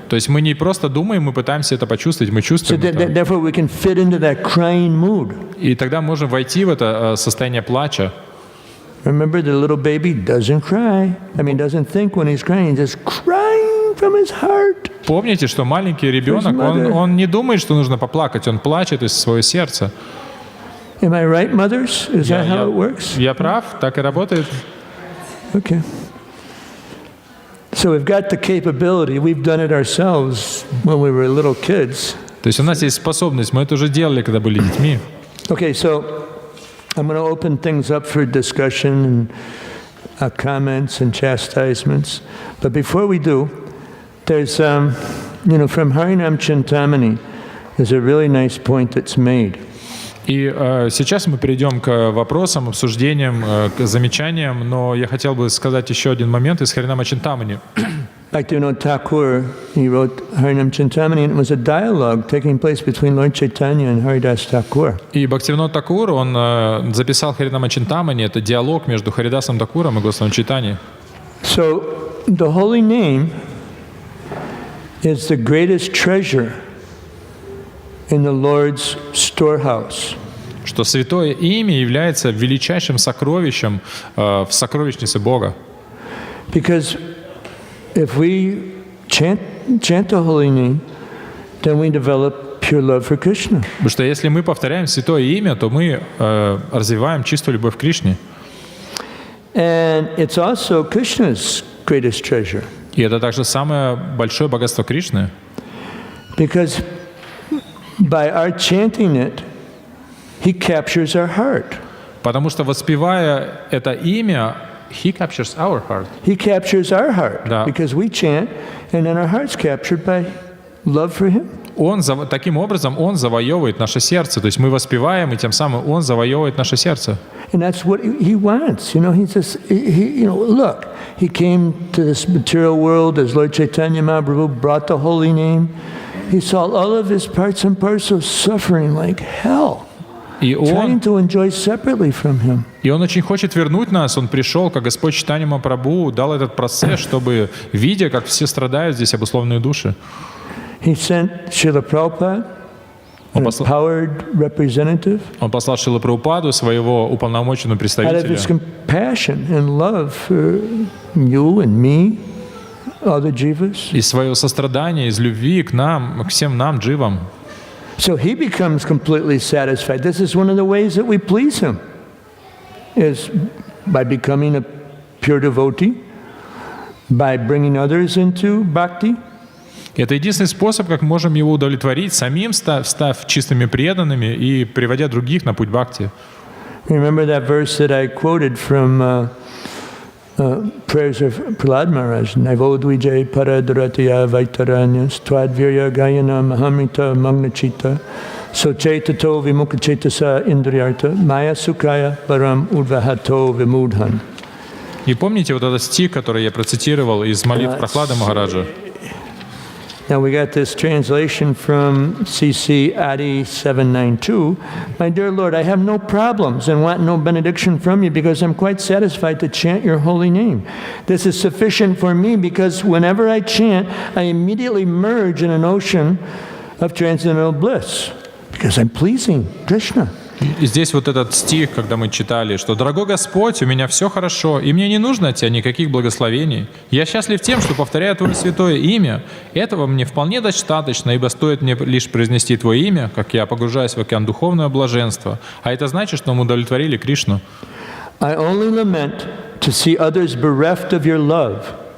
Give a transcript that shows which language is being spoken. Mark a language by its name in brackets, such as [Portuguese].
[Russian] То есть мы не просто думаем, мы пытаемся это почувствовать, мы чувствуем это. [English] Therefore we can fit into that crying mood. [Russian] И тогда можем войти в это состояние плача. [English] Remember, the little baby doesn't cry. Doesn't think when he's crying, he's just crying from his heart. [Russian] Помните, что маленький ребенок, он не думает, что нужно поплакать, он плачет из своего сердца. [English] Am I right, mothers? Is that how it works? [Russian] Я прав, так и работает. [English] Okay. So we've got the capability. We've done it ourselves when we were little kids. [Russian] То есть у нас есть способность, мы это уже делали, когда были детьми. [English] Okay, so I'm going to open things up for discussion and comments and chastisements. But before we do, there's, from Harinam-Chintamani, there's a really nice point that's made. [Russian] И сейчас мы перейдем к вопросам, обсуждениям, к замечаниям, но я хотел бы сказать еще один момент из Харинама-Чинтамани. [English] Thakur, he wrote Harinam-Chintamani, and it was a dialogue taking place between Lord Chaitanya and Haridas Thakur. [Russian] И Бхактивинод Такур, он записал Харинама-Чинтамани, это диалог между Харидасом Такуром и Госвами Чайтаньей. [English] So, the holy name is the greatest treasure in the Lord's storehouse. [Russian] Что святое имя является величайшим сокровищем в сокровищнице Бога. [English] Because if we chant the holy name, then we develop pure love for Krishna. [Russian] Потому что если мы повторяем святое имя, то мы развиваем чистую любовь к Кришне. [English] And it's also Krishna's greatest treasure. [Russian] И это также самое большое богатство Кришны. [English] Because by our chanting it, he captures our heart. [Russian] Потому что воспевая это имя, [English] he captures our heart. He captures our heart. [Russian] Да. [English] Because we chant, and then our heart's captured by love for him. [Russian] Таким образом, он завоевывает наше сердце. То есть мы воспеваем, и тем самым он завоевывает наше сердце. [English] And that's what he wants. Look, he came to this material world as Lord Caitanya-Mahaprabhu brought the holy name. He saw all of his parts and parcels suffering like hell, trying to enjoy separately from him. [Russian] И он очень хочет вернуть нас. Он пришел, как Господь Чайтанья-Махапрабху, дал этот процесс, чтобы, видя, как все страдают здесь обусловленные души. [English] He sent Srila Prabhupada, an empowered representative, [Russian] Он послал Шрилу Прабхупаду, своего уполномоченного [English] out of [Russian] представителя. [English] his compassion and love for you and me, other jivas. [Russian] Из своего сострадания, из любви к нам, к всем нам, дживам. [English] So he becomes completely satisfied. This is one of the ways that we please him, is by becoming a pure devotee, by bringing others into bhakti. [Russian] Это единственный способ, как мы можем его удовлетворить, самим став чистыми преданными и приводя других на путь бхакти. [English] Remember that verse that I quoted from prayers of Prahlad Maharaj, [Sanskrit] Naivodvijay Paradratya Vaitaranyas Twadvirya Gayana Mahamrita Magnachita So chaitato vimukachetasa indriyarta maya sukaya param udvahato vimudhan. [Russian] И помните вот этот стих, который я процитировал из молитв Прохлады Махараджа? [English] Now we got this translation from CC Adi 792. My dear Lord, I have no problems and want no benediction from you because I'm quite satisfied to chant your holy name. This is sufficient for me because whenever I chant, I immediately merge in an ocean of transcendental bliss because I'm pleasing Krishna. [Russian] И здесь вот этот стих, когда мы читали, что «Дорогой Господь, у меня все хорошо, и мне не нужно от Тебя никаких благословений. Я счастлив тем, что повторяю Твое святое имя. Этого мне вполне достаточно, ибо стоит мне лишь произнести Твое имя, как я погружаюсь в океан духовного блаженства». А это значит, что мы удовлетворили Кришну. [English] I only lament to see others bereft of your love.